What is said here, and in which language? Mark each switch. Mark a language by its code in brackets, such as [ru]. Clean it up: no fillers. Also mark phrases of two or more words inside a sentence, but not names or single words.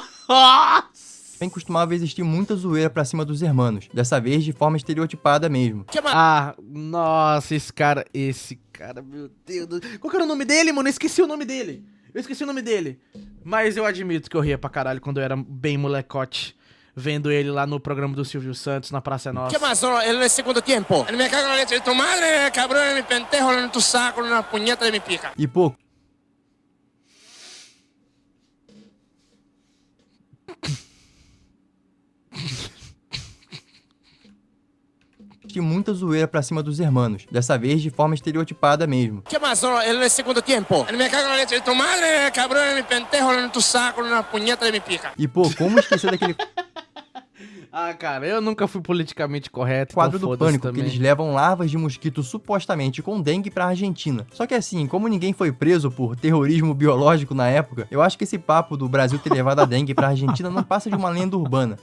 [pt] Também costumava existir muita zoeira pra cima dos hermanos, dessa vez de forma estereotipada mesmo. Nossa, esse cara, meu Deus. Qual que era o nome dele, mano? Eu esqueci o nome dele. Mas eu admito que eu ria pra caralho quando eu era bem molecote, vendo ele lá no programa do Silvio Santos, na Praça Nossa. [es] ¿Qué pasó? Él es segundo tiempo. Él me caga en la leche de tu madre, cabrón, en mi pentejo, en tu saco, en la puñeta de mi pija. [pt] E pô... muita zoeira pra cima dos hermanos, dessa vez de forma estereotipada mesmo. [es] ¿Qué pasó? Él es segundo tiempo. Él me caga en la leche de tu madre, cabrón, en mi pentejo, en tu saco, en la puñeta de mi pija. [pt] E pô, como esquecer daquele... cara, eu nunca fui politicamente correto. Quadro do Pânico, que eles levam larvas de mosquito supostamente com dengue pra Argentina. Só que assim, como ninguém foi preso por terrorismo biológico na época, eu acho que esse papo do Brasil ter levado a dengue pra Argentina não passa de uma lenda urbana.